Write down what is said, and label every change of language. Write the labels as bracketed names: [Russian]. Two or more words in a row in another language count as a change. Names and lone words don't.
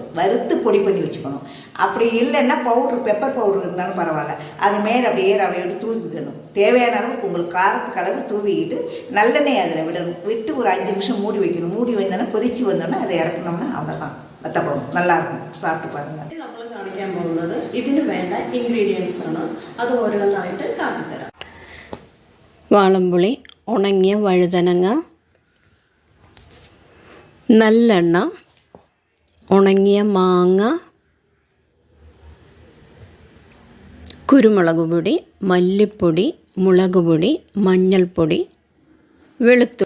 [Tamil] வறுத்து பொடி பண்ணி வச்சுக்கணும். அப்படி இல்லைன்னா [English] pepper powder [Tamil] இருந்தாலும் பரவாயில்ல, அது மேலே அப்படியே ரவையோடு தூவிக்கணும். தேவையான அளவுக்கு உங்களுக்கு காரத்துக்கு அளவு தூவிக்கிட்டு நல்லெண்ணெய் அதில் விடணும். விட்டு ஒரு 5 நிமிஷம் மூடி வைக்கணும். மூடி வந்தோன்னா கொதித்து வந்தோன்னா அதை இறக்கணும்னா அவ்வளோதான். வத்தக்குழம்பு நல்லாயிருக்கும், சாப்பிட்டு பாருங்கள். [Malayalam] നമ്മൾ കാണിക്കാൻ പോകുന്നത് ഇതിന് വേണ്ട ഇൻഗ്രീഡിയൻസ് ആണ്. അത് ഓരോന്നായിട്ട് കാട്ടിത്തരാം. വാളംപുളി, ഉണങ്ങിയ വഴുതനങ്ങ, നല്ലെണ്ണ, ഉണങ്ങിയ മാങ്ങ, കുരുമുളക് പൊടി, മല്ലിപ്പൊടി, മുളക് പൊടി, മഞ്ഞൾപ്പൊടി, വെളുത്തുള്ളി.